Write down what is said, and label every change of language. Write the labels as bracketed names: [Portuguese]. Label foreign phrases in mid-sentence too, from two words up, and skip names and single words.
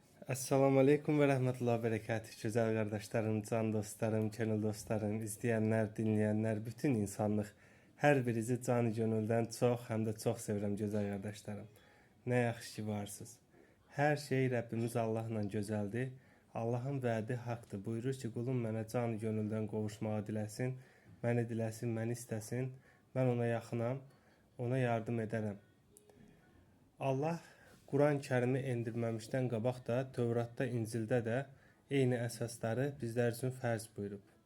[Arabic] السلام عليكم ورحمة الله وبركاته. [Turkish] Güzel kardeşlerim, can dostlarım, könül dostlarım, izleyenler, dinleyenler, bütün insanlık. Her birinizi canı gönülden çok hem de çok sevirəm güzel kardeşlerim. [Azerbaijani] Ne yaxşı ki varsınız. [Turkish] Her şey Rabbimiz Allah'la güzeldir. [Azerbaijani] Allah'ın vədi haqdır. Buyurur ki, qulum mənə canı gönüldən qovuşmağı diləsin, məni diləsin, məni istəsin. Mən ona yaxınam, ona yardım edərəm. Allah Quran-Kərimi endirməmişdən qabaq da Tövratda, İncildə də eyni əsasları bizlər üçün fərz buyurub.